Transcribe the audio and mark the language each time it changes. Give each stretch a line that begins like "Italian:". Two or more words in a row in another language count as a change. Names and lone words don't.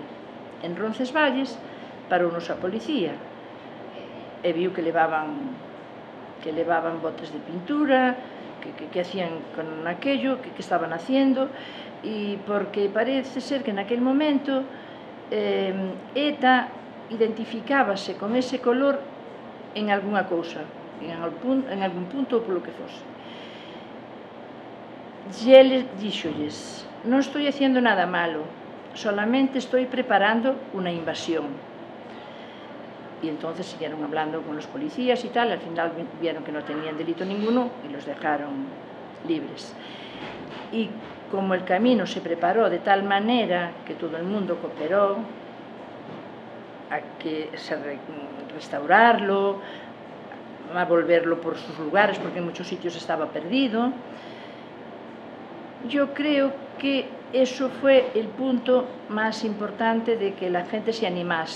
Galician: En Roncesvalles parounos a policía e viu que levaban botes de pintura,
Spanish: que hacían con aquello, que estaban haciendo,
Galician: e porque parece ser que naquel momento ETA identificábase
Spanish: con ese color
Galician: en algunha cousa, en algún punto ou polo que fose. E ele díxolles:
Spanish: non estoy haciendo nada malo, solamente estoy preparando una invasión. Y entonces siguieron hablando con los policías y tal, al final vieron que no tenían delito ninguno y los dejaron libres. Y como el camino se preparó de tal manera que todo el mundo cooperó a que restaurarlo, a volverlo por sus lugares, porque en muchos sitios estaba perdido, yo creo que eso fue el punto más importante de que la gente se animase.